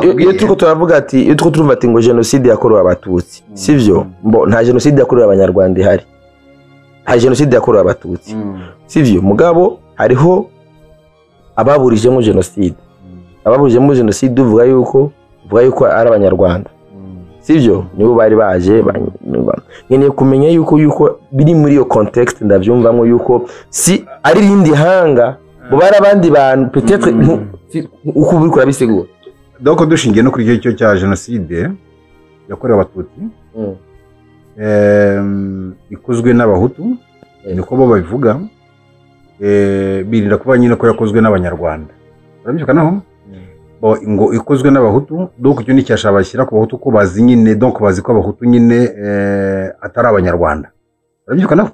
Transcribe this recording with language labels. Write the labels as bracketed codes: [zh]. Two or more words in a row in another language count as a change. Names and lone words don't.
[rn] iyo turiko turavuga ati iyo turiko turumva ati ngo genocide yakorewe abatutsi sivyo mbo nta genocide yakorewe abanyarwanda ihari nta genocide yakorewe abatutsi sivyo mugabo hariho ababurijemo genocide ababurijemo genocide uvuga yuko ari abanyarwanda sivyo nibo bari baje nkeneye kumenya yuko biri muri iyo context ndavyumvamo yuko si ari rindi hanga bo bari abandi bantu peut-être uko buri kurabisigura [rw] donc dushingiye no kuri cyo cya genocide yakorewe abatutsi ikozwe n'abahutu niko bo babivuga birinda kuba nyine ko yakozwe n'abanyarwanda urabyukanaho ngo ikozwe n'abahutu donc cyo nicyasha bashyira ku bahutu ko bazi nyine donc bazi ko abahutu nyine atari abanyarwanda urabyukanaho